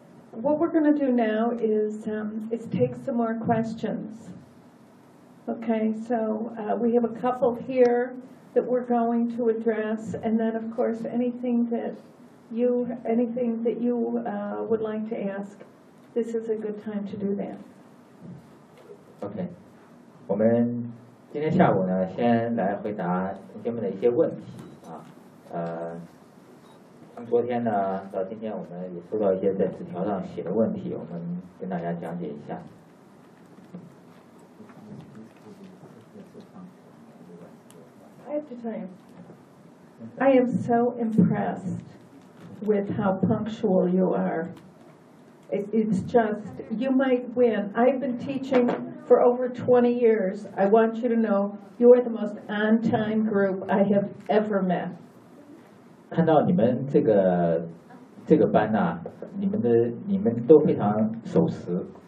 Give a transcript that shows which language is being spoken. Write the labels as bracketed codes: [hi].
[en] What we're going to do now is take some more questions. Okay, so we have a couple here that we're going to address, and then, of course, anything that you would like to ask, this is a good time to do that. [zh] Okay, 我们今天下午呢，先来回答同学们的一些问题啊。从昨天呢到今天，我们也收到一些在纸条上写的问题，我们跟大家讲解一下。 [en] I have to tell you, I am so impressed with how punctual you are. It's just, you might win. I've been teaching for over 20 years. I want you to know, you are the most on-time group I have ever met. [zh] 看到你们这个班呢、啊，你们都非常守时。